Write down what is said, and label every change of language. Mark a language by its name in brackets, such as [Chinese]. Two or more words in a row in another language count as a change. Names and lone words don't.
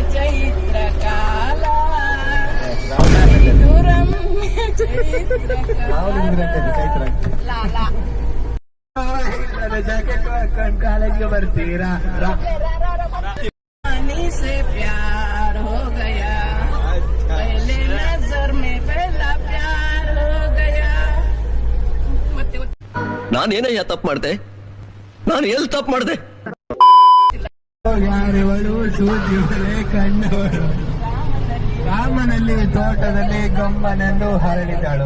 [Kannada] ಚೈತ್ರ ಕಾಲ ಜಾಕೆಟ್ ಹಾಕೊಂಡು ಕಾಲೇಜ್ಗೆ ಬರ್ತೀರಾ [Hindi] से प्यार हो गया पहले नजर में पहला प्यार हो गया [Kannada] ನಾನೇನಯ್ಯ ತಪ್ಪು ಮಾಡ್ದೆ? ನಾನು ಎಲ್ಲಿ ತಪ್ಪು ಮಾಡ್ದೆ? ಯಾರಿವಳು ಸೂಜಿವಳೆ ಕಣ್ಣವಳು ರಾಮನಲ್ಲಿ ತೋಟದಲ್ಲಿ ಗಮ್ಮನನ್ನು ಹರಳಿದಳು.